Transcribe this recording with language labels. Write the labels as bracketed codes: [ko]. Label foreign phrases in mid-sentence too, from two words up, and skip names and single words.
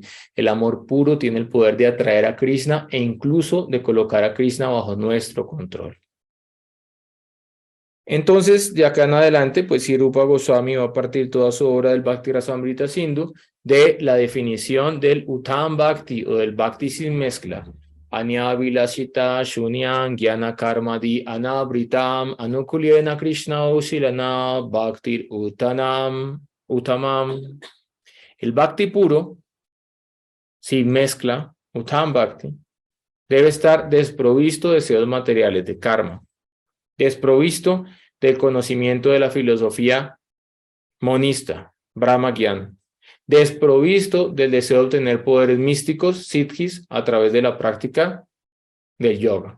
[es] El amor puro tiene el poder de atraer a Krishna e incluso de colocar a Krishna bajo nuestro control. Entonces, de acá en adelante, pues Sri Rupa Goswami va a partir toda su obra del Bhakti Rasamrita Sindhu de la definición del [sa] Uttam Bhakti [es] o del Bhakti sin mezcla. [sa] Anya Vilashita Shunyam Gyana Karmadi Anabritam Anukulyena Krishna Usilana Bhaktir Uttamam. [es] El Bhakti puro, sin mezcla, [sa] Uttam Bhakti, [es] debe estar desprovisto de deseos materiales, de karma, desprovisto del conocimiento de la filosofía monista, [sa] Brahma Gyan, [es] desprovisto del deseo de obtener poderes místicos, siddhis, a través de la práctica del yoga.